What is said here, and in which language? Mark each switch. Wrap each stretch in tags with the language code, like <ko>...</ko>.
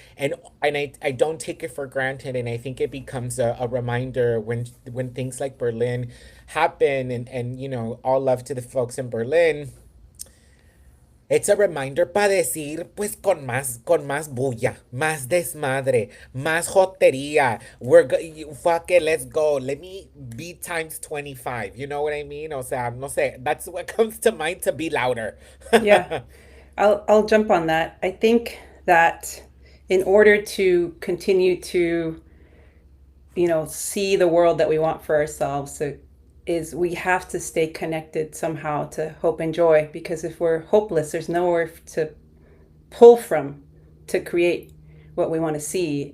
<en>And I don't take it for granted. And I think it becomes a reminder when things like Berlin happen, and all love to the folks in Berlin. It's a reminder</en> <es>para decir, pues, con más bulla, más desmadre, más jotería.</es> <en>Fuck it, let's go. Let me be times 25. You know what I mean?</en> <es>O sea, no sé.</es> <en>That's what comes to mind, to be louder. Yeah, I'll jump on that. I think that in order to continue to, see the world that we want for ourselves, is we have to stay connected somehow to hope and joy, because if we're hopeless, there's nowhere to pull from to create what we want to see.</en>